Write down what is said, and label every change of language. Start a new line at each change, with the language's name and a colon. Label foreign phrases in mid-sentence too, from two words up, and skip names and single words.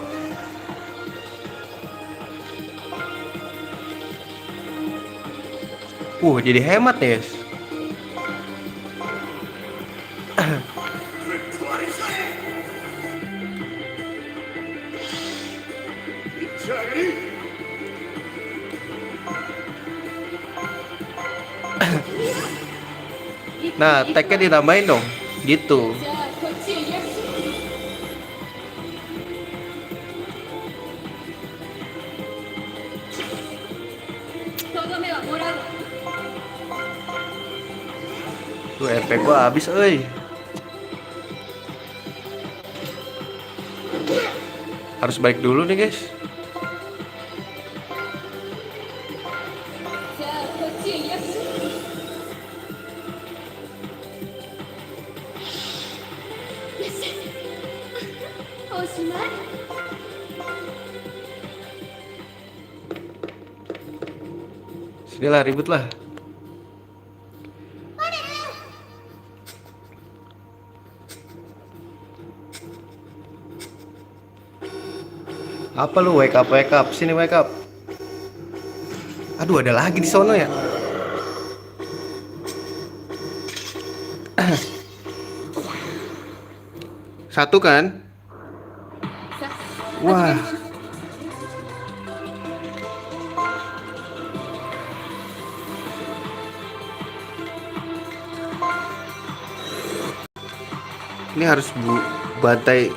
Indonesian: Jadi hemat ya. Guys. 立ち上がり Nah, tag-nya ditambahin dong. Gitu.
Japanese: じゃあこっちへいらっしゃい。とどめはもらうわ。
Indonesian: Tuh RP gua habis euy. Harus balik dulu nih, guys.
Japanese: じゃあこっちへいらっしゃい。よっしゃ。おしまい。
Indonesian: Sinilah ribut lah. Apa lu
English: wake up,
Indonesian: sini
English: wake up.
Indonesian: Aduh, ada lagi di sono ya. Satu kan? さあ Wah. Ini harus bantai.